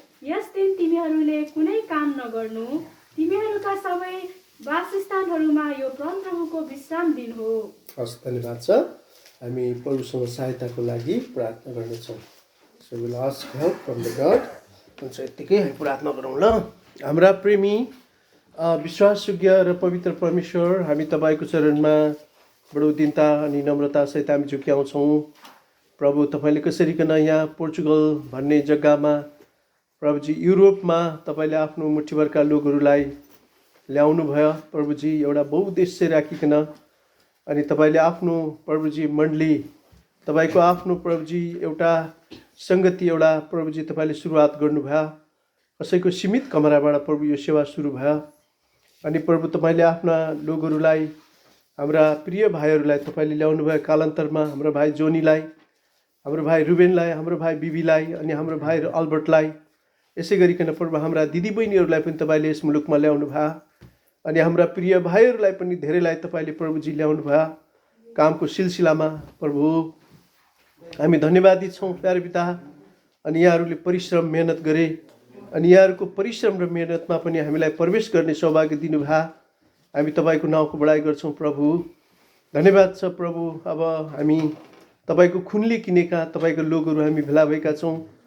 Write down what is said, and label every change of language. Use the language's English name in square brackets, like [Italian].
[Nepali] यस दिन तिमीहरूले कुनै काम नगर्नु, तिमीहरूका सबै वासस्थानहरूमा यो परमप्रभुको विश्राम दिन हो। हस्, धन्यवाद छ। हामी प्रभुसँग सहायताको लागि प्रार्थना गर्नेछौँ। [English] So we'll ask help from the God. [Nepali] हुन्छ, यत्तिकै हामी प्रार्थना गरौँ ल। हाम्रा प्रेमी विश्वासयोग्य र पवित्र परमेश्वर, हामी तपाईँको चरणमा बडो दिनता अनि नम्रतासहित हामी झुक्याउँछौँ। प्रभु, तपाईँले कसरीकन यहाँ पोर्चुगल भन्ने जग्गामा, प्रभुजी युरोपमा तपाईँले आफ्नो मुठीभरका लोकहरूलाई ल्याउनु भयो। प्रभुजी एउटा बहुउद्देश्य राखिकन अनि तपाईँले आफ्नो प्रभुजी मण्डली, तपाईँको आफ्नो प्रभुजी एउटा सङ्गति, एउटा प्रभुजी तपाईँले सुरुवात गर्नुभयो। कसैको सीमित कमराबाट प्रभु यो सेवा सुरु भयो। अनि प्रभु तपाईँले आफ्ना लोकहरूलाई, हाम्रा प्रिय भाइहरूलाई तपाईँले ल्याउनु भयो। कालान्तरमा हाम्रो भाइ जोनीलाई, हाम्रो भाइ रुबेनलाई, हाम्रो भाइ बिबीलाई अनि हाम्रो भाइ अल्बर्टलाई यसै गरिकन प्रभु हाम्रा दिदीबहिनीहरूलाई पनि तपाईँले यस मुलुकमा ल्याउनु भयो अनि हाम्रा प्रिय भाइहरूलाई पनि धेरैलाई तपाईँले प्रभुजी ल्याउनु भयो कामको सिलसिलामा। प्रभु हामी धन्यवादी छौँ प्यारे पिता। अनि यहाँहरूले परिश्रम मेहनत गरे अनि यहाँहरूको परिश्रम र मेहनतमा पनि हामीलाई प्रवेश गर्ने सौभाग्य दिनुभयो। हामी तपाईँको नाउँको बढाइ गर्छौँ प्रभु। धन्यवाद छ प्रभु। अब हामी तपाईँको खुनले किनेका तपाईँको लोकहरू हामी भेला भएका छौँ।